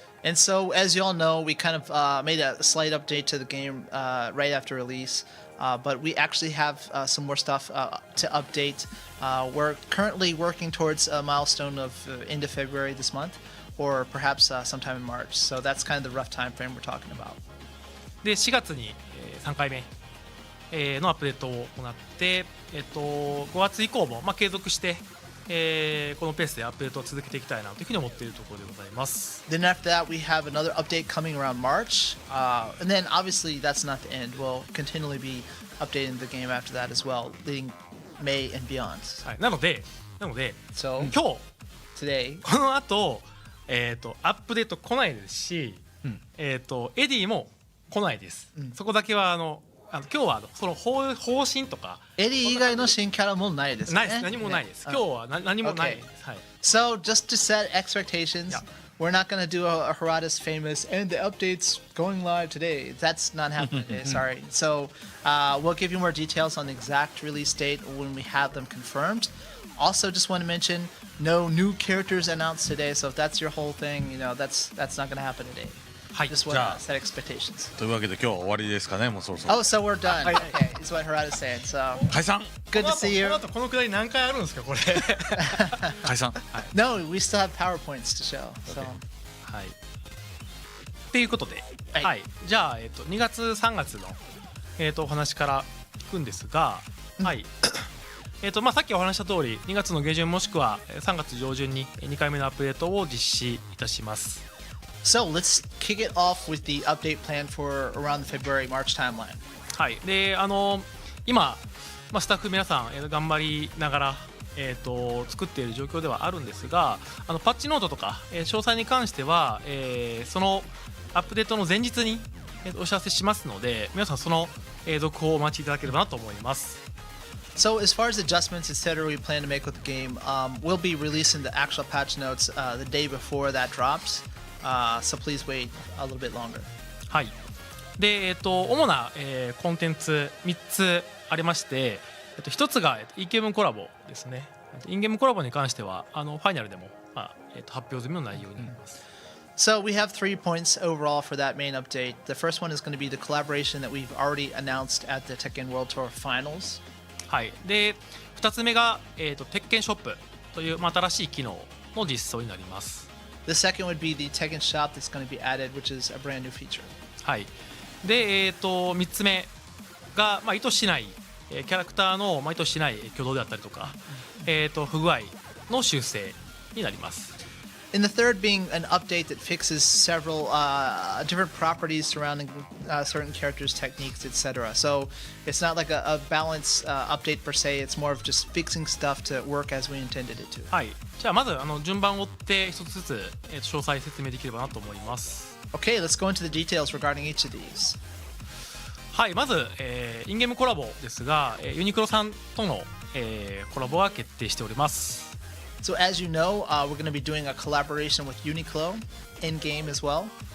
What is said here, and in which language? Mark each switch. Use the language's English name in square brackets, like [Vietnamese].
[English] And so, as you all know, we kind of made a slight update to the game right after release, but we actually have some more stuff to update. We're currently working towards a milestone of end of February this month, or perhaps sometime in March. So that's kind of the rough time frame we're talking about. [Japanese] で、4月に、3回目、のアップデートを行って、5月以降も、継続して、このペースでアップデートを続けていきたいなというふうに思っているところでございます。 [English] Then after that, we have another update coming around March, and then obviously that's not the end. We'll continually be updating the game after that as well, leading May and beyond. [Japanese] はい、なので、 [English] So [Japanese] 今日 [English] today, [Japanese] この後、アップデート来ないですし、エディも来ないです。そこだけは今日はその方針とかエディ以外の新キャラもないですね。ないです。何もないです。今日は何もないです。はい。 [English] So just to set expectations, we're not going to do a Harada's famous and the updates going live today. That's not happening today. Sorry. So we'll give you more details on the exact release date when we have them confirmed. Also, just want to mention no new characters announced today. So if that's your whole thing, that's not going to happen today. [Japanese] はい。 [English] Just want to set expectations. [Japanese] というわけで今日は終わりですかね。もうそろそろ。 [English] Oh, so we're done. Okay, is what Harada's saying. So [Japanese] 解散。 [English] good to see you. [Japanese] この後このくだり何回あるんですかこれ。解散。 [English] No, we still have PowerPoints to show. So. [Japanese] はい。っていうことで、はいじゃあ2月3月のお話からいくんですが、はい。さっきお話した通り2月の下旬もしくは3月上旬に2回目のアップデートを実施いたします。 [English] So let's kick it off with the update plan for around the February-March timeline. [Japanese] はい。で、今、スタッフ皆さん、頑張りながら、作っている状況ではあるんですが、パッチノートとか、詳細に関しては、そのアップデートの前日に、お知らせしますので、皆さんその、続報をお待ちいただければなと思います。 [English] So as far as adjustments, etc., we plan to make with the game, we'll be releasing the actual patch notes the day before that drops. So please wait a little bit longer. [Japanese] はい。で、主な、コンテンツ3つありまして、1つが EK 文コラボですね。インゲームコラボに関してはファイナルでも、発表済みの内容になります。 [English] So we have 3 points overall for that main update. The first one is going to be the collaboration that we've already announced at the Tekken World Tour Finals. [Japanese] はい、で2つ目が、鉄拳ショップという、新しい機能の実装になります。 [English] The second would be the Tekken Shop that's going to be added, which is a brand new feature. [Japanese] はい、で、3つ目が、意図しない、キャラクターの、意図しない挙動であったりとか、不具合の修正になります。 [English] And the third being an update that fixes several different properties surrounding certain characters, techniques, etc. So it's not like a balance update per se. It's more of just fixing stuff to work as we intended it to. [Japanese] はい、じゃあまず順番を追って一つずつ、詳細説明できればなと思います。 [English] Okay, let's go into the details regarding each of these. [Japanese] はい、まず、インゲームコラボですが、ユニクロさんとの、コラボが決定しております。 [English] So as you know, we're going to be doing a collaboration with Uniqlo in game as well.